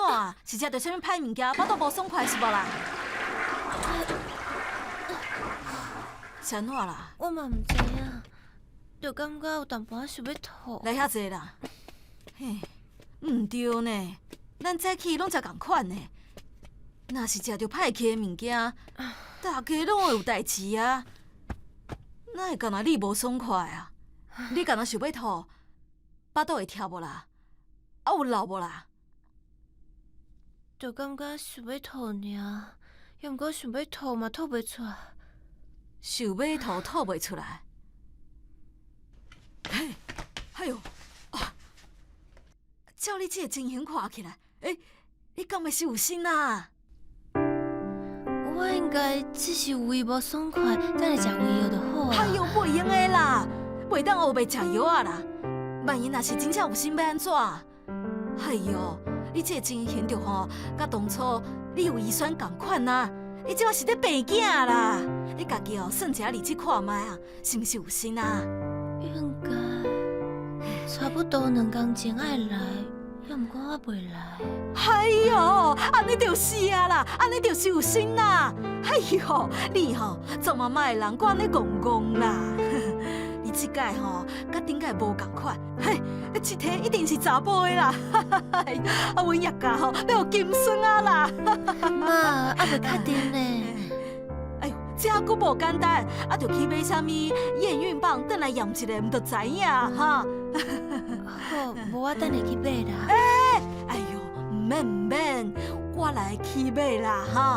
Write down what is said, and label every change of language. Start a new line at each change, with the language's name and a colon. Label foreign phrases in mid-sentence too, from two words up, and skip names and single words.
Min Nan Chinese: 是食着啥物歹物件，巴肚无爽快是无啦？是安怎啦？我嘛毋知影，就感觉有淡薄仔想要吐。来遐济啦。嘿，毋对呢，咱早起拢食共款呢。若是食着歹气的物件，大家拢会有代志啊。哪会干那你无爽快啊？你干那想要吐，巴肚会跳无啦？啊有流无啦？就感觉想要吐尔，也毋过想要吐嘛吐袂出来。想要吐吐袂出来。嘿，哎哟，啊！照你这个情形看起来，你敢会是有心啊？我应该只是有胃无爽快，等下食胃药就好啊。哎哟，袂用的啦，袂当黑白食药啊啦。万一若是真正有心要安怎？哎哟，你这个情形着吼，甲当初你有遗传同款啊！你即马是咧病囝啦！你家己哦，算一下日子看卖啊，是毋是有心啊？应该差不多2工前爱来，也毋过我袂来。哎哟，安尼就是啊啦，安尼就是有心啦！哎哟，你吼做妈妈的人，管你戆戆啦！你即届吼，甲顶届无共款，嘿，一体一定是查甫的啦！啊，阮叶家吼要有金孙啊啦！妈，还袂确定呢。哎呦，这还佫无简单，啊，着去买啥物验孕棒，等来验一下，毋就知影哈。好，无我等下去买啦。哎呦，毋免，我来去买啦哈！